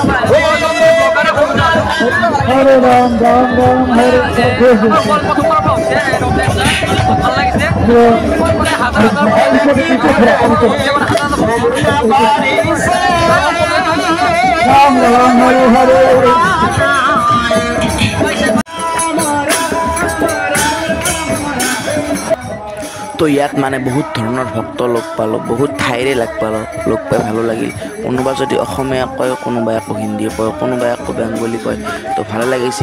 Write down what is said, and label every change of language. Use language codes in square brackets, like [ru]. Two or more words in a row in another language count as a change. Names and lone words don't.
[sa] हरे राम राम राम हरे कृष्ण राम राम हरे हरे [as] তো ইয়াত মানে বহুত ধৰণৰ ভক্ত লগ পালোঁ, বহুত ঠাইৰে লগ পাই ভালো লাগিল। কোনোবা যদি অসমীয়া কয়, কোনোবাই আকৌ হিন্দী কয়, কোনোবাই আকৌ বেংগলী কয়, তো ভালে লাগিছে।